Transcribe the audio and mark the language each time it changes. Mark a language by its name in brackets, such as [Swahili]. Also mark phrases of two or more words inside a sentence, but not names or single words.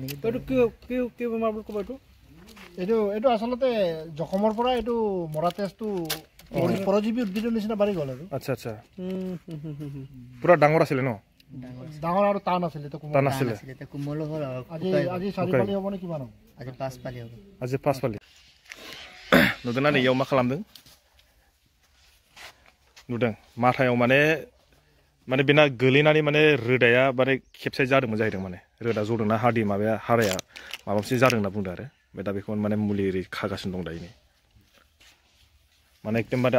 [Assamese] এটো কি বেমাৰ বুলি কব এটো আসলতে জখমৰ পৰা এটো মৰা তেজটো পৰজীৱী উদ্ভিদৰ নিচিনা বাঢ়ি গ'ল আৰু আচ্ছা পুৰা ডাঙৰ আছিল ন ডাঙৰ আৰু টান আছিল এটা কোমল হ'ল আজি 4 পালি হ'ব নে কিমান হ'ব আজি 5 পালি হ'ব আজি 5 পালি [Bodo] नुदोंना नै याव मा खालामदों नुदों माथायाव माने बिना गोलैनानै माने रोदाया माने खेबसे जादोंमोन जाहैदों माने रोदा जदोंना हार्डि माबाया हाराया माबा मोनसे जादों होनना बुंदों आरो बे दा बेखौ माने मुलि खागासिनो दं दायो माने एकदम बारे